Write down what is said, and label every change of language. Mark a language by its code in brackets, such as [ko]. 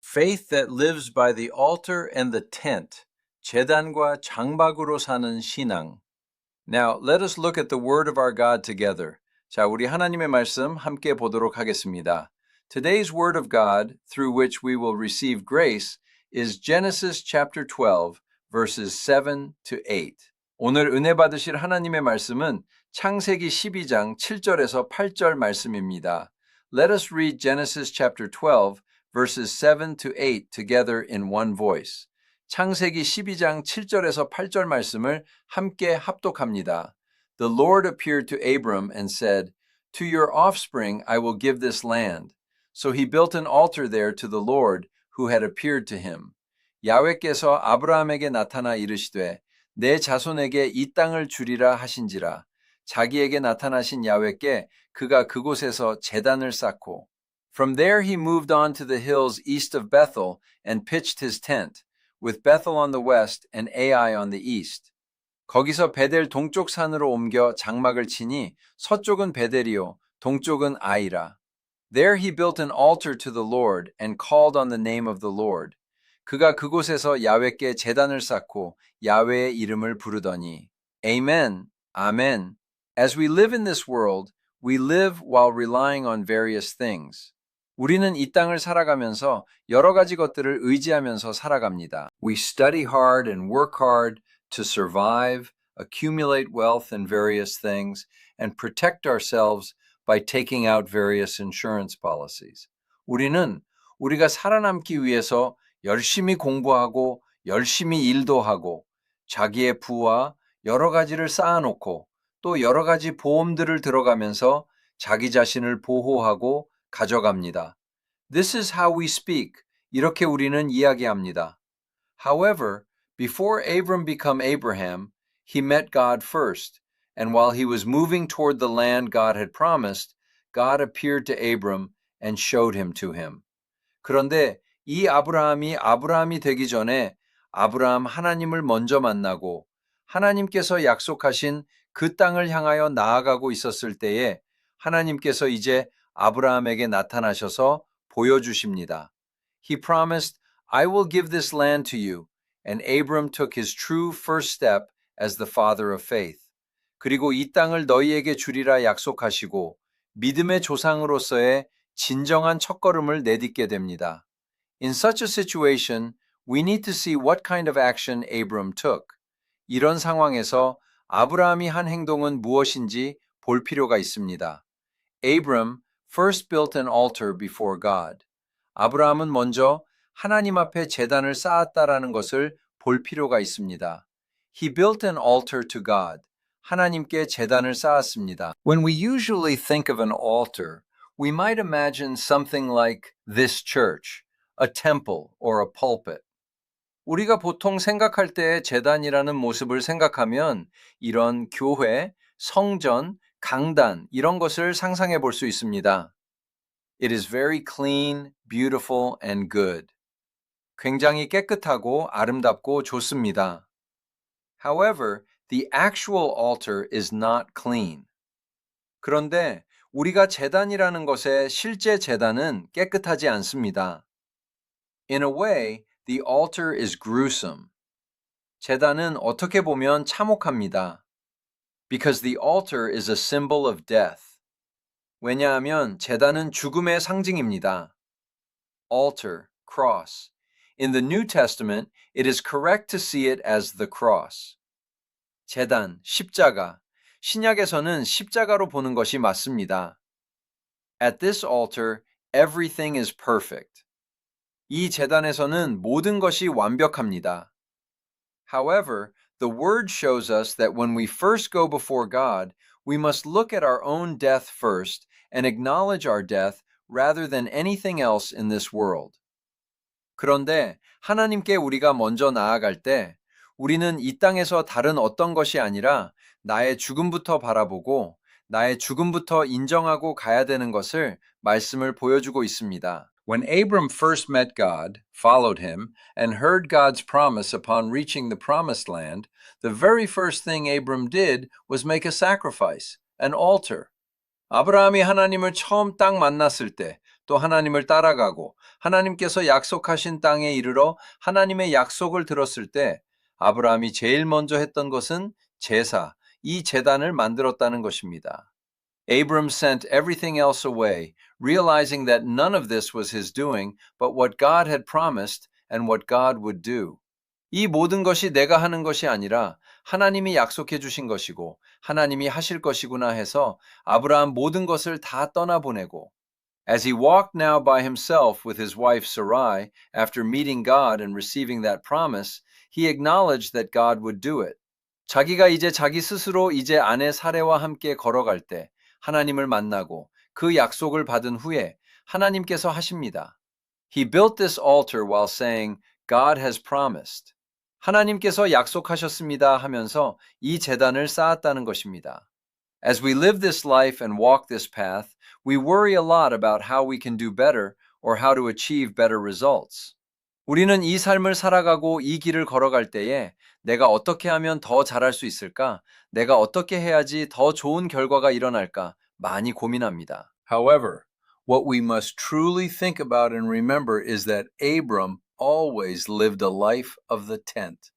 [en] Faith that lives by the altar and the tent. [ko] 제단과 장막으로 사는 신앙. [en] Now, let us look at the word of our God together. [ko] 자, 우리 하나님의 말씀 함께 보도록 하겠습니다. [en] Today's word of God, through which we will receive grace, is Genesis chapter 12, verses 7 to 8. [ko] 오늘 은혜 받으실 하나님의 말씀은 창세기 12장 7절에서 8절 말씀입니다. [en] Let us read Genesis chapter 12, verses 7 to 8 together in one voice. [ko] 창세기 12장 7절에서 8절 말씀을 함께 합독합니다. [en] The Lord appeared to Abram and said, To your offspring I will give this land. So he built an altar there to the Lord who had appeared to him. [ko] 야훼께서 아브라함에게 나타나 이르시되 내 자손에게 이 땅을 주리라 하신지라. 자기에게 나타나신 야훼께 그가 그곳에서 제단을 쌓고 [en] From there he moved on to the hills east of Bethel and pitched his tent, with Bethel on the west and Ai on the east. [ko] 거기서 베델 동쪽 산으로 옮겨 장막을 치니 서쪽은 베델이요 동쪽은 아이라. [en] There he built an altar to the Lord and called on the name of the Lord. [ko] 그가 그곳에서 야훼께 제단을 쌓고 야훼의 이름을 부르더니 Amen, Amen. [en] As we live in this world, we live while relying on various things. [ko] 우리는 이 땅을 살아가면서 여러 가지 것들을 의지하면서 살아갑니다. [en] We study hard and work hard to survive, accumulate wealth in various things, and protect ourselves by taking out various insurance policies. [ko] 우리는 우리가 살아남기 위해서 열심히 공부하고 열심히 일도 하고 자기의 부와 여러 가지를 쌓아놓고 또 여러 가지 보험들을 들어가면서 자기 자신을 보호하고 가져갑니다. [en] This is how we speak. [ko] 이렇게 우리는 이야기합니다. [en] However, before Abram became Abraham, he met God first, and while he was moving toward the land God had promised, God appeared to Abram and showed him to him. [ko] 그런데 이 아브라함이 되기 전에 아브라함 하나님을 먼저 만나고 하나님께서 약속하신 그 땅을 향하여 나아가고 있었을 때에 하나님께서 이제 아브라함에게 나타나셔서 보여주십니다. [en] He promised, I will give this land to you, and Abram took his true first step as the father of faith. [ko] 그리고 이 땅을 너희에게 주리라 약속하시고 믿음의 조상으로서의 진정한 첫걸음을 내딛게 됩니다. [en] In such a situation, we need to see what kind of action Abram took. [ko] 이런 상황에서 아브라함이 한 행동은 무엇인지 볼 필요가 있습니다. [en] Abram first built an altar before God. [ko] 아브라함은 먼저 하나님 앞에 제단을 쌓았다라는 것을 볼 필요가 있습니다. [en] He built an altar to God. [ko] 하나님께 제단을 쌓았습니다. [en] When we usually think of an altar, we might imagine something like this church, a temple or a pulpit. [ko] 우리가 보통 생각할 때 제단이라는 모습을 생각하면 이런 교회, 성전, 강단 이런 것을 상상해 볼 수 있습니다. [en] It is very clean, beautiful, and good. [ko] 굉장히 깨끗하고 아름답고 좋습니다. [en] However, the actual altar is not clean. [ko] 그런데 우리가 제단이라는 것의 실제 제단은 깨끗하지 않습니다. [en] In a way, the altar is gruesome. [ko] 제단은 어떻게 보면 참혹합니다. [en] Because the altar is a symbol of death. [ko] 왜냐하면 제단은 죽음의 상징입니다. [en] Altar, cross. In the New Testament, it is correct to see it as the cross. [ko] 제단, 십자가. 신약에서는 십자가로 보는 것이 맞습니다. [en] At this altar, everything is perfect. [ko] 이 제단에서는 모든 것이 완벽합니다. [en] However, the word shows us that when we first go before God, we must look at our own death first and acknowledge our death rather than anything else in this world. [ko] 그런데 하나님께 우리가 먼저 나아갈 때 우리는 이 땅에서 다른 어떤 것이 아니라 나의 죽음부터 바라보고 나의 죽음부터 인정하고 가야 되는 것을 말씀을 보여주고 있습니다. [en] When Abram first met God, followed him, and heard God's promise upon reaching the promised land, the very first thing Abram did was make a sacrifice, an altar. [ko] 아브라함이 하나님을 처음 딱 만났을 때 또 하나님을 따라가고 하나님께서 약속하신 땅에 이르러 하나님의 약속을 들었을 때 아브라함이 제일 먼저 했던 것은 제사, 이 제단을 만들었다는 것입니다. [en] Abram sent everything else away, realizing that none of this was his doing, but what God had promised and what God would do. [ko] 이 모든 것이 내가 하는 것이 아니라 하나님이 약속해 주신 것이고 하나님이 하실 것이구나 해서 아브라함 모든 것을 다 떠나보내고 [en] As he walked now by himself with his wife Sarai after meeting God and receiving that promise, he acknowledged that God would do it. [ko] 자기가 이제 자기 스스로 이제 아내 사레와 함께 걸어갈 때 하나님을 만나고 그 약속을 받은 후에 하나님께서 하십니다. [en] He built this altar while saying, God has promised. [ko] 하나님께서 약속하셨습니다 하면서 이 제단을 쌓았다는 것입니다. [en] As we live this life and walk this path, we worry a lot about how we can do better or how to achieve better results. [ko] 우리는 이 삶을 살아가고 이 길을 걸어갈 때에 내가 어떻게 하면 더 잘할 수 있을까? 내가 어떻게 해야지 더 좋은 결과가 일어날까? 많이 고민합니다. [en] However, what we must truly think about and remember is that Abram always lived a life of the tent.